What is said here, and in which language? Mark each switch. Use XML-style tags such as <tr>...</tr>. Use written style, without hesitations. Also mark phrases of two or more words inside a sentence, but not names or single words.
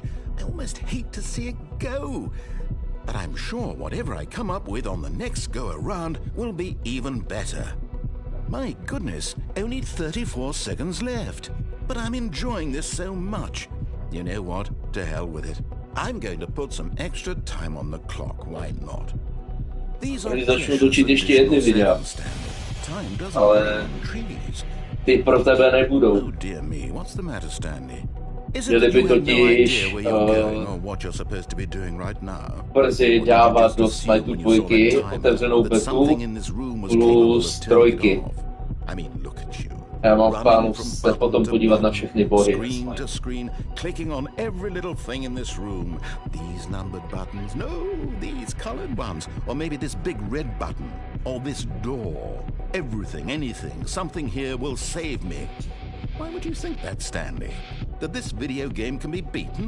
<en>I almost hate to see it go. But I'm sure whatever I come up with on the next go-around will be even better. My goodness, only 34 seconds left. But I'm enjoying this so much. You know what? To hell with it. I'm going to put some extra time on the clock. Why not? These are</en> <cs>začnu točit ještě jedny videa, ale ty pro tebe nebudou.</cs> <en>Oh dear me, what's the matter, Stanley?</en> <cs>Měli by totiž brzy dávat do Smite 2 otevřenou betu plus 3. Já mám v plánu se potom podívat na všechny bohy.</cs> <en>Clicking on every little thing in this room. These numbered buttons, no, these colored ones, or maybe this big red button, or this door. Everything, anything, something here will save me. Why would you think that, Stanley? That this video game can be beaten?</en>